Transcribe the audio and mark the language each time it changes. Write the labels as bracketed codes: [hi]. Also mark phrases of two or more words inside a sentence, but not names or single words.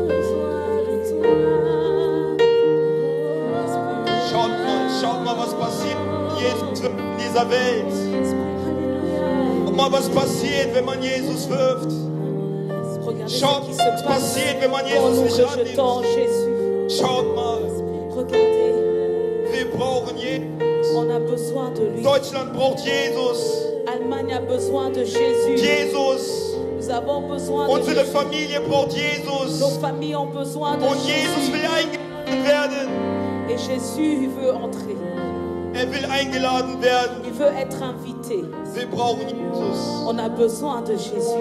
[de] Schaut mal, was passiert Jesus in dieser Welt. Und mal, was passiert, wenn man Jesus wirft. Schaut, was passiert, wenn man Jesus nicht annimmt. Schaut mal. Wir brauchen Jesus. [fr] On a besoin de lui. [de] Deutschland braucht Jesus. [fr] Allemagne a besoin de Jésus. [de] Jesus. [fr] Nous avons besoin de [de] Unsere [fr] Jésus. [de] Familie braucht Jesus. [fr] Nos familles ont besoin de [de] Und Jesus [fr] Jésus. [de] will eingeladen werden. [fr] Et Jésus veut entrer. [de] Er will eingeladen werden. [fr] Il veut être invité. [de] Wir brauchen Jesus. [fr] On a besoin de Jésus.